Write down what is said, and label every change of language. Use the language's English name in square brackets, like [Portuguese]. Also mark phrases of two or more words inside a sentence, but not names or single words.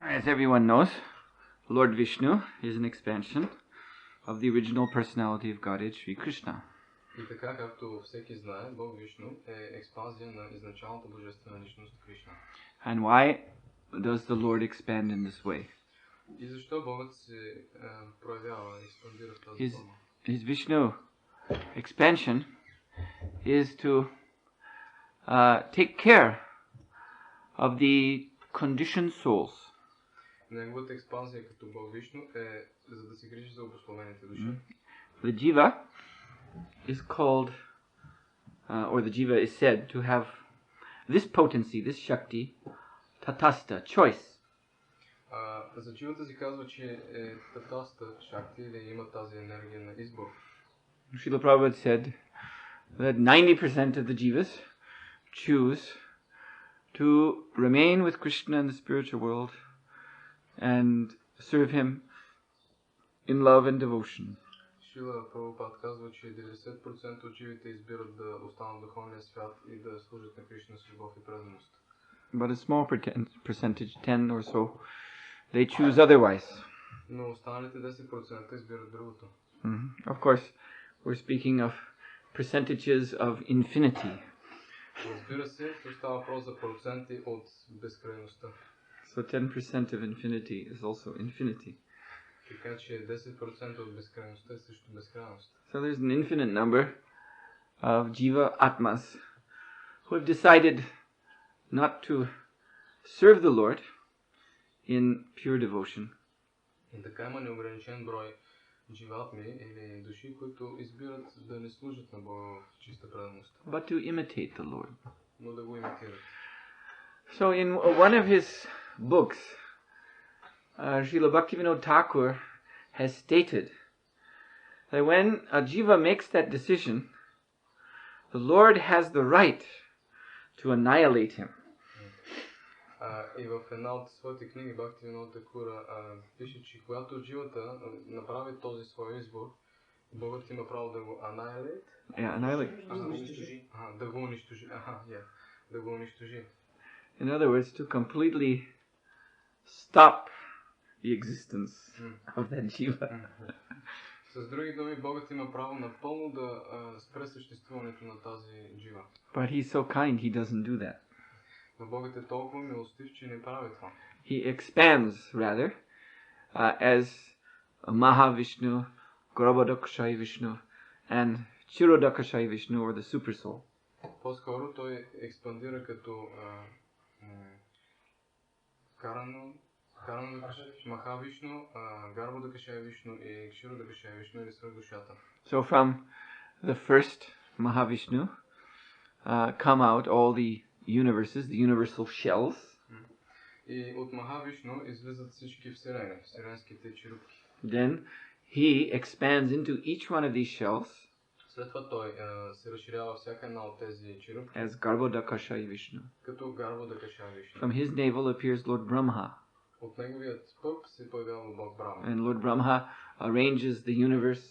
[English] As everyone knows, Lord Vishnu is an expansion of the original personality of Godhead, Sri Krishna. [Bulgarian] И така, както всеки знае, Бог Вишну е експанзия на изначалната божествена личност Кришна. [English] And why does the Lord expand in this way? [Bulgarian] И защо Богът се проявява, експандира в тази форма? [English] His Vishnu expansion is to take care of the conditioned souls. [Bulgarian] Неговата експанзия като Бог Вишну е за да се грижи за обусловените души. [English] The jiva is called, or the jiva is said to have this potency, this shakti, tatasta, choice. [Bulgarian] За дживата се казва, че е татаста шакти или има тази енергия на избор. [English] Srila Prabhupada said that 90% of the jivas choose to remain with Krishna in the spiritual world and serve him in love and devotion. [Bulgarian] Шрила Прабхупад казва, че 90% от живите избират да останат в духовния свят и да служат на Кришна с любов и преданост. [English] But a small percentage, 10 or so, they choose otherwise. [Bulgarian] Но останалите 10% избират другото. [English] Of course, we're speaking of percentages of infinity. [Bulgarian] Разбира се, тук става въпрос за проценти от безкрайността. [English] So 10% of infinity is also infinity. [Bulgarian] Така че 10% от безкрайността е също безкрайност. [English] So there's an infinite number of jiva atmas who have decided not to serve the Lord in pure devotion. [Bulgarian] И така има неограничен брой дживатми или души, които избират да не служат на Бога в чиста преданост. [English] But to imitate the Lord. [Bulgarian] Но да го имитират. [English] So in one of his books, Srila Bhaktivinoda Thakur has stated that when a jiva makes that decision, the Lord has the right to annihilate him. [Bulgarian] И в една от своите книги Бхактивинода Такура пише, че когато дживата направи този свой избор, Богът има право да го annihilate. [English] Annihilate. [Bulgarian] Да го унищожи. Да го унищожи. [English] In other words, to completely stop the existence of that jiva. [Bulgarian] С други думи, Богът има право напълно да спре съществуването на тази джива. [English] But he's so kind, he doesn't do that. [Bulgarian] Но Богът е толкова милостив, че не прави това. [English] He expands, rather, as Mahavishnu, Garbhodakshaya Vishnu, and Chirodakshaya Vishnu, or the Super Soul. [Bulgarian] По-скоро той експандира като Махавишну, Гарбhodakshaya Vishnu и Chirodakshaya Vishnu или свръхдушата. [English] So from the first Mahavishnu come out all the universes, the universal shells. [Bulgarian] И от Махавишну излизат всички вселени, вселенските черупки. [English] Then he expands into each one of these shells. [Bulgarian] След това той се разширява всяка една от тези черупки. [English] As Garbhodakshaya Vishnu. [Bulgarian] Като Garbhodakshaya Vishnu. [English] From his navel appears Lord Brahma. [Bulgarian] От неговият пъп се появява Бог Брахма. [English] And Lord Brahma arranges the universe.